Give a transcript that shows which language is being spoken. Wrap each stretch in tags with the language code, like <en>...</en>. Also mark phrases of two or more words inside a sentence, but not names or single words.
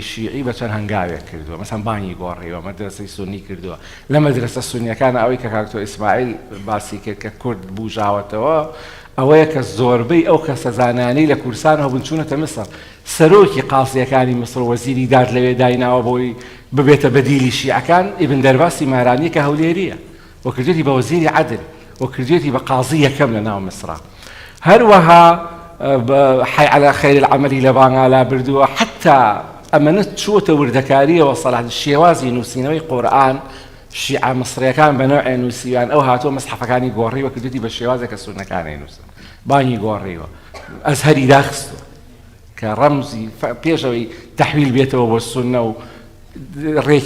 <ckb>شیعی بە چەند هەنگاوێک کردووە مەسەن بانی گۆڕیەوە مەدرسەی سونی کردووە لە مەدرسە سونیەکانە ئەوەی کە کاکتۆ ئیسماعیل باسی کرد کە کورد بوژاوەتەوە ئەوەیە کە زۆربەی ئەو کەسە زانانی لە کوردستان هەبوون چوونەتە مصر سەرۆکی قاسیەکانی مصر وەزیری داد لەوێ دایناوە بۆی ببێتە بەدیلی شیعەکان ئیبن دەرباسی مارانی کە هەولێریە و کردێتی بە وەزیری عەدل و کردێتی بە قازی یەکەم لە ناو مصر هەروەها</ckb> <ar>حي على خير العمل</ar> <ckb>لبانا بردووە حتا ئەمەنە چووتە وردەکاریەوە سەلاح شێوازی نووسینەوەی قورئان شیعە مصریەکان بە نوعێ نووسیان ئەو هاتووە مەسحەفەکانی گۆڕیوە کردوتی بە شێوازێک کە سونەکانی نووسن بانی گۆڕیوە ئەزهەری داخستووە کە ڕەمزی پێشەوەی تەحویل بێتەوە بۆ سونە و ڕێکی</ckb>